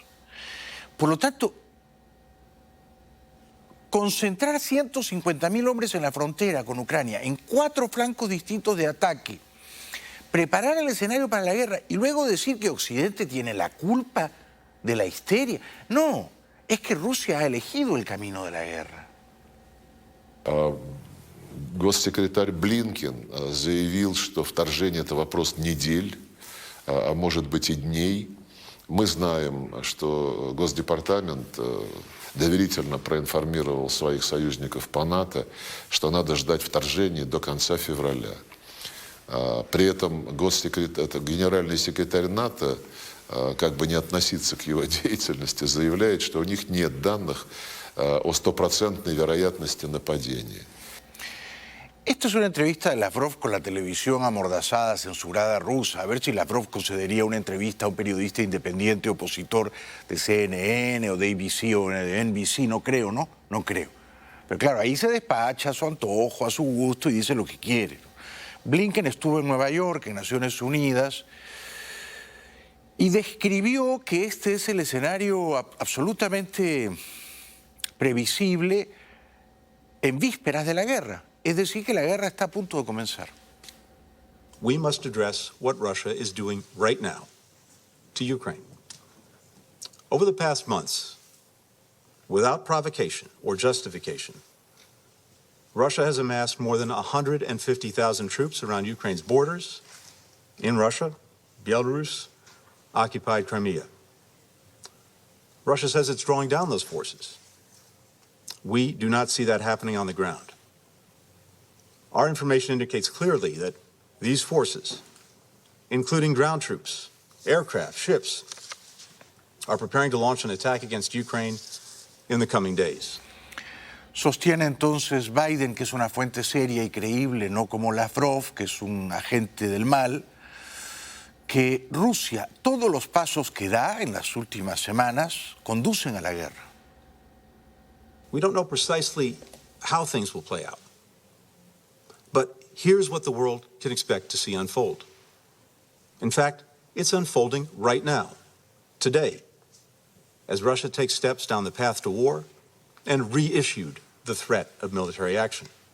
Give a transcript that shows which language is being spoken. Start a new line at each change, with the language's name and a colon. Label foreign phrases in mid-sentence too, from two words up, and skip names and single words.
Spanish: Por lo tanto, concentrar 150.000 hombres en la frontera con Ucrania, en 4 flancos distintos de ataque, preparar el escenario para la guerra y luego decir que Occidente tiene la culpa de la histeria. No, es que Rusia ha elegido el camino de la guerra.
Russian: Госсекретарь Блинкен заявил, что вторжение – это вопрос недель, а может быть и дней. Мы знаем, что Госдепартамент доверительно проинформировал своих союзников по НАТО, что надо ждать вторжения до конца февраля. При этом генеральный секретарь НАТО, как бы не относиться к его деятельности, заявляет, что у них нет данных о 100% вероятности нападения.
Spanish: Esto es una entrevista de Lavrov con la televisión amordazada, censurada rusa. A ver si Lavrov concedería una entrevista a un periodista independiente opositor de CNN o de ABC o de NBC. No creo, ¿no? No creo. Pero claro, ahí se despacha a su antojo, a su gusto y dice lo que quiere. Blinken estuvo en Nueva York, en Naciones Unidas, y describió que este es el escenario absolutamente previsible en vísperas de la guerra. Es decir, que la guerra está a punto de comenzar.
English: We must address what Russia is doing right now to Ukraine. Over the past months, without provocation or justification, Russia has amassed more than 150,000 troops around Ukraine's borders, in Russia, Belarus, occupied Crimea. Russia says it's drawing down those forces. We do not see that happening on the ground. Our information indicates clearly that these forces, including ground troops, aircraft, ships, are preparing to launch an attack against Ukraine in the coming days.
Spanish: Sostiene entonces Biden, que es una fuente seria y creíble, no como Lavrov, que es un agente del mal, que Rusia, todos los pasos que da en las últimas semanas, conducen a la guerra.
English: We don't know precisely how things will play out. But here's what the world can expect to see unfold. In fact, it's unfolding right now, today, as Russia takes steps down the path to war and reissued the threat of military action.